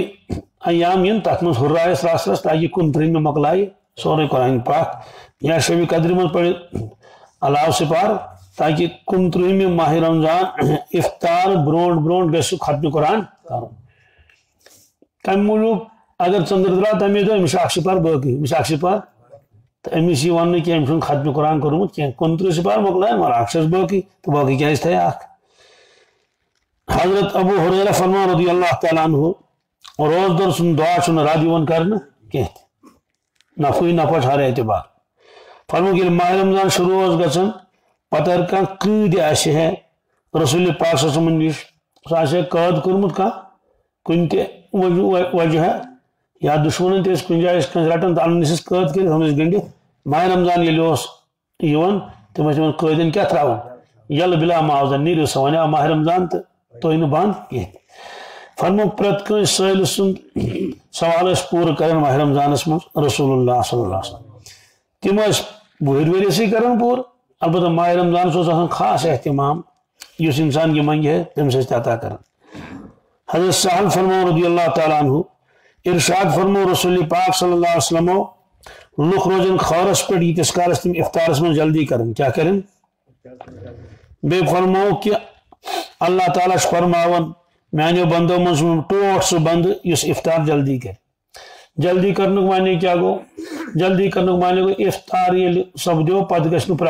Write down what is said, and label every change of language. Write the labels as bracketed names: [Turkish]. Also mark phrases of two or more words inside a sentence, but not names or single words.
[Kashmiri] ایام یِن تتھ منٛز ہُررایس راسس تاکہِ 29مہِ مۄکلایہِ سورُے قرآن پاک یا شبِ قدرِ منٛز پرِ علاوٕ سپار تاکہ 29مہِ ماہِ رمضان افطار برونٛٹھ برونٛٹھ گژھِ سُہ ختمہِ قرآن کرُن کمہِ موٗجوٗب اگر ژٔنٛدٕر درٛاو تمے دۄہ أمِس چھُ اکھ سپار باقٕے أمِس چھُ اکھ سپار تہٕ أمِس یی وننہٕ کینٛہہ أمۍ چھُنہٕ ختمہِ قرآن کوٚرمُت کینٛہہ 29 سپار مۄکلایَن مگر اکھ چھس باقٕے تہٕ باقٕے کیازِ تھایہِ اکھ حضرت ابو ہریرہ فرمان [Arabic] رضی اللہ تعالیٰ عنہ [Kashmiri] روزدر سُنٛد دعا چھُنہٕ رد یِوان کرنہٕ کینٛہہ تہِ نفعٕے نفع چھُ ہر اعتبار فرمووُکھ ییٚلہِ ماہِ رمضان شروع اوس گژھان پتہٕ اگر کانٛہہ قۭدۍ آسہِ ہے رسول پاک [Arabic] صلی اللہ علیہ وسلم [Kashmiri] نِش سُہ آسہِ ہے قٲد کوٚرمُت کانٛہہ کُنہِ تہِ وجہ یا دُشمنن تہِ ٲسۍ کُنہِ جایہِ ٲسۍ کٲنٛسہِ رٹان تہٕ انان ٲسِس قٲد کٔرِتھ ہُم ٲسۍ گٔنڈِتھ ماہِ رمضان ییٚلہِ اوس یِوان تِم ٲسۍ تِمن قٲدٮ۪ن کیٛاہ ترٛاوان یلہٕ بلا معاوضہ نیٖرِو سا وۄنۍ آو ماہِ رمضان تہٕ تُہۍ نہٕ بنٛد کینٛہہ فرمووُکھ پرٛٮ۪تھ کٲنٛسہِ سٲلِس سُنٛد سوال ٲسۍ پوٗرٕ کران ماہِ رمضانس منٛز رسول اللہ [Arabic] صلی اللہ علیہ وسلم [Kashmiri] تِم ٲسۍ وُہٕرۍ ؤرِیسٕے کران پوٗرٕ البتہ ماہِ رمضانس اوس آسان خاص احتمام یُس انسان یہِ منگہِ ہے تٔمِس ٲسۍ تہِ عطا کران حضرت سہل فرمو [Arabic] رضی اللہ تعالیٰ عنہ [Kashmiri] ارشاد فرمو رسول پاک [Arabic] صلی اللہ علیہ [Kashmiri] وسلم لُکھ روزن خورس پٮ۪ٹھ ییٖتِس کالس تِم افطارس منٛز جلدی کرن کیٛاہ کرن بیٚیہِ فرمووُکھ کہِ اللہ تعالیٰ چھُ فرماوان میانیو بندو منٛز چھُ ٹوٹھ سُہ بندٕ یُس افطار جلدی کرِ جلدی کرنُک معنی کیٛاہ گوٚو جلدی کرنُک معنی گوٚو افطار ییٚلہِ سپدیو پتہٕ گژھِ نہٕ